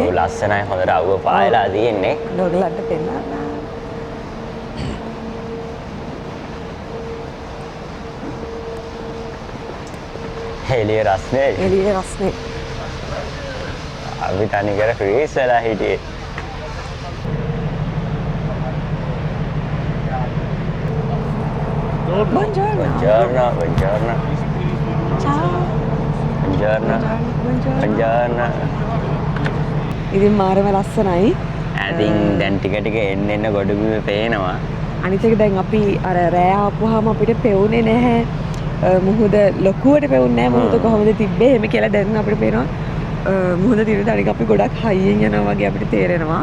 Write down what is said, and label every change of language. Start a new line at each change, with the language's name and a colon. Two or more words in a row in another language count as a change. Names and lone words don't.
Sinhala: ඔව් ලස්සනයි හොඳට අවුව පායලා තියෙන්නේ. ඔයගලන්ට පෙන්නන්න. එළිය රස්නේ. එළිය රස්නේ. අපි තනිකර ෆ්‍රීස් වෙලා හිටියේ.
Italian: Buongiorno. Buongiorno, buongiorno. Ciao. Buongiorno. Buongiorno.
Sinhala: ඉතින් මාරම ලස්සනයි. ඉතින් දැන් ටික ටික එන්න ගොඩබිම පේනවා. අනිත් එක දැන් අපි අර රෑ ආපුවාම අපිට පෙවුනේ නැහැ. මුහුද ලොකුවට පෙවුන්නේ නැහැ. මුහුද කොහොමද තිබ්බේ එහෙම කියලා දැන් අපිට පේනවා. මුහුද තිබුණේ අනික අපි ගොඩක් හයියෙන් යනවා වගේ අපිට තේරෙනවා.